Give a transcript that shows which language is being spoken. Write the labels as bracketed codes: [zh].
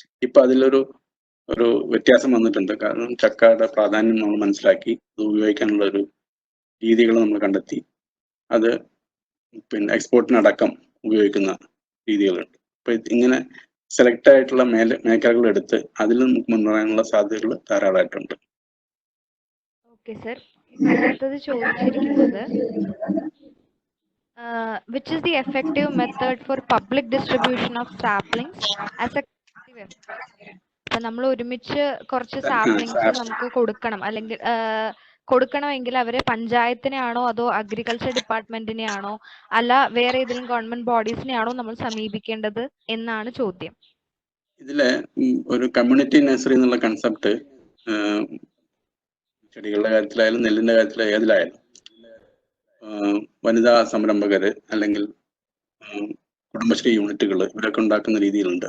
[ml] ഇപ്പൊ അതിലൊരു വ്യത്യാസം വന്നിട്ടുണ്ട്. കാരണം ചക്കയുടെ പ്രാധാന്യം നമ്മൾ മനസ്സിലാക്കി അത് ഉപയോഗിക്കാനുള്ള രീതികൾ നമ്മൾ കണ്ടെത്തി. അത് പിന്നെ എക്സ്പോർട്ടിനടക്കം ഉപയോഗിക്കുന്ന രീതികളുണ്ട്. അപ്പൊ ഇങ്ങനെ സെലക്ട് ആയിട്ടുള്ള മേഖലകൾ എടുത്ത് അതിൽ നമുക്ക് മുന്നേറാനുള്ള സാധ്യതകൾ ധാരാളമായിട്ടുണ്ട്. ഓക്കെ സർ, അടുത്തത് ചോദിച്ചിരിക്കുന്നത് [en] which is the effective method for public distribution of saplings as a collective effort? [ml] അപ്പൊ നമ്മൾ ഒരുമിച്ച് കുറച്ച് സാപ്ലിങ്സ് നമുക്ക് കൊടുക്കണം, അല്ലെങ്കിൽ കൊടുക്കണമെങ്കിൽ അവരെ പഞ്ചായത്തിനെയാണോ അതോ അഗ്രികൾച്ചർ ഡിപ്പാർട്ട്മെന്റിനെയാണോ അല്ല വേറെ ഏതെങ്കിലും ഗവൺമെന്റ് ബോഡീസിനെയാണോ നമ്മൾ സമീപിക്കേണ്ടത് എന്നാണ് ചോദ്യം. ഇതില് ഒരു കമ്മ്യൂണിറ്റി നഴ്സറി എന്നുള്ള കൺസെപ്റ്റ് ചെടികളുടെ കാര്യത്തിലായാലും നെല്ലിന്റെ കാര്യത്തിലായാലും ഏതിലായാലും വനിതാ സംരംഭകര് അല്ലെങ്കിൽ കുടുംബശ്രീ യൂണിറ്റുകൾ ഇവരൊക്കെ ഉണ്ടാക്കുന്ന രീതിയിലുണ്ട്.